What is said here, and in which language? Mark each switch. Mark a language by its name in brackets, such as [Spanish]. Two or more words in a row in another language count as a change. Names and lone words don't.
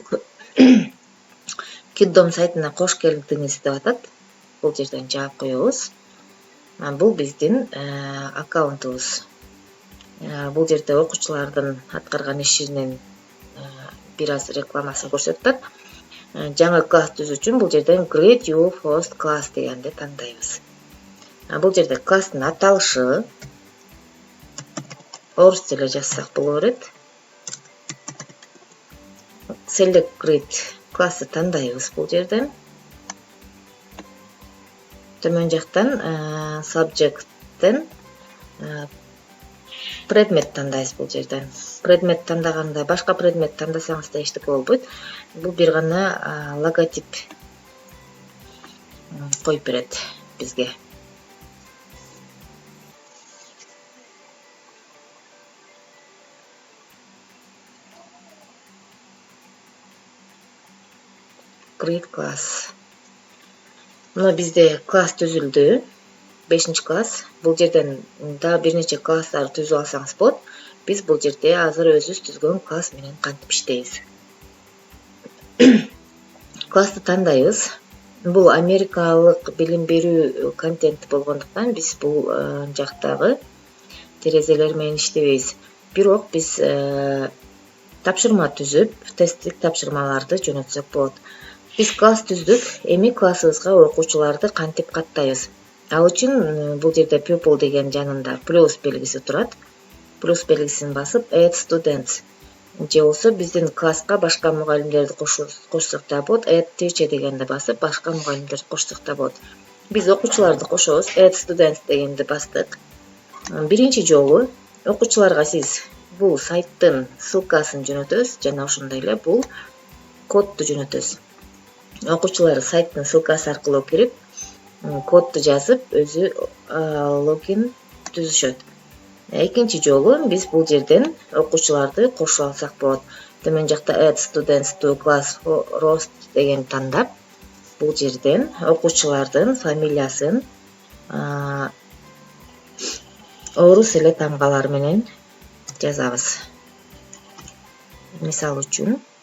[Kyrgyz] Kit.com сайтына кош келдиңиз деп атат. Бул жерден жаап коебуз. Бул биздин аккаунтубуз. Бул жерде окуучулардын аткарган ишинин бир аз рекламасын көрсөтөт. Жаңы класс түзүү үчүн бул жерден [English] Create your first class [Kyrgyz] дегенди тандайбыз. Бул жерде класстын аталышы орусча эле жазсак боло берет. [English] Select Create [Kyrgyz] классты тандайбыз бул жерден. Төмөн жактан Subject'тен предмет тандайбыз бул жерден. Предмет тандаганда башка предмет тандасаңыз да эчтеке болбойт. Бул бир гана логотип коюп берет бизге. [English] Create class. [Kyrgyz] Мына бизде класс түзүлдү. 5-класс. Бул жерден да бир нече класстар түзүп алсаңыз болот. Биз бул жерде азыр өзүбүз түзгөн класс менен кантип иштейбиз. Классты тандайбыз. Бул америкалык билим берүү контент болгондуктан биз бул жактагы терезелер менен иштебейбиз. Бирок биз тапшырма түзүп, тесттик тапшырмаларды жөнөтсөк болот. Биз класс түздүк, эми классыбызга окуучуларды кантип каттайбыз. Ал үчүн бул жерде pupil деген жанында плюс белгиси турат. Плюс белгисин басып [English] add students [Kyrgyz] же болсо биздин класска башка мугалимдерди кошсок да болот. [English] Add teacher [Kyrgyz] дегенди басып башка мугалимдерди кошсок да болот. Биз окуучуларды кошобуз. [English] Add students [Kyrgyz] дегенди бастык. Биринчи жолу окуучуларга сиз бул сайттын ссылкасын жөнөтөсүз жана ошондой эле бул кодду жөнөтөсүз. Окуучулар сайттын ссылкасы аркылуу кирип, кодду жазып, өзү логин түзүшөт. Экинчи жолу биз бул жерден окуучуларды кошуп алсак болот. Төмөн жакта [English] add students to class roster [Kyrgyz] деген тандап, бул жерден окуучулардын фамилиясын орус эле тамгалар менен жазабыз. Мисал үчүн,